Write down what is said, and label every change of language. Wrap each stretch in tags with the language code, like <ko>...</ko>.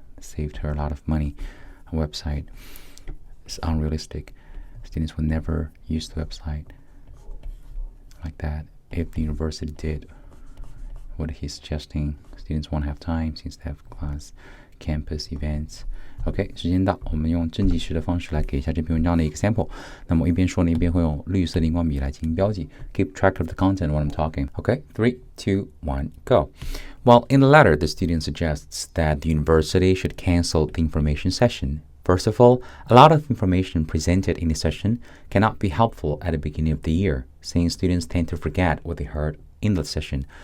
<en>Saved her a lot of money. A website is unrealistic. Students will never use the website like that. If the university did what he's suggesting, students won't have time since they have class, campus events.</en> <zh>OK， 时间到，我们用正计时的方式来给一下这篇文章的一个 sample。那么我一边说呢，一边会用绿色荧光笔来进行标记。</zh> <en>Keep track of the content while I'm talking. OK, 3, 2, 1, go. Well, in the letter, the student suggests that the university should cancel the information session. First of all, a lot of information presented in the session cannot be helpful at the beginning of the year, since students tend to forget what they heard in the session.</en>